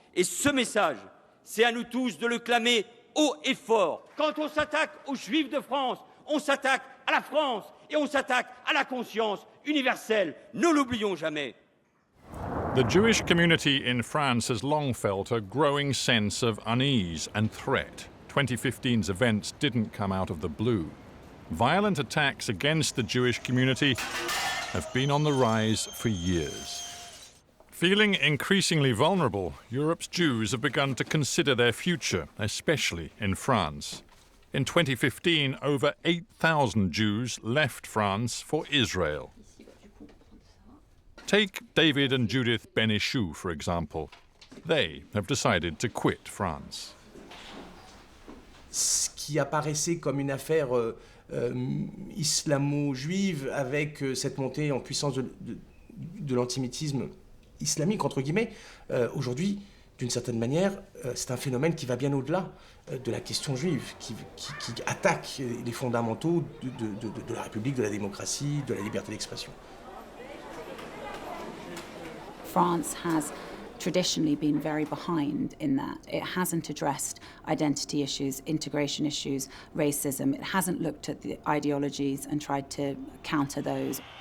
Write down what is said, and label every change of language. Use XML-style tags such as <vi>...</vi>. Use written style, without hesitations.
<fr>Et ce message, c'est à nous tous de le clamer haut et fort. Quand on s'attaque aux Juifs de France, on s'attaque à la France et on s'attaque à la conscience universelle. Ne l'oublions jamais.</fr> <en>The Jewish community in France has long felt a growing sense of unease and threat. 2015's events didn't come out of the blue. Violent attacks against the Jewish community have been on the rise for years. Feeling increasingly vulnerable, Europe's Jews have begun to consider their future, especially in France. In 2015, over 8,000 Jews left France for Israel. Take David and Judith Benichou, for example. They have decided to quit France.</en> <fr>Ce qui apparaissait comme une affaire islamo-juive avec cette montée en puissance de l'antisémitisme islamique, entre guillemets, aujourd'hui, d'une certaine manière, c'est un phénomène qui va bien au-delà de la question juive, qui attaque les fondamentaux de la République, de la démocratie, de la liberté d'expression.</fr> <en>France has traditionally been very behind in that. It hasn't addressed identity issues, integration issues, racism. It hasn't looked at the ideologies and tried to counter those.</en>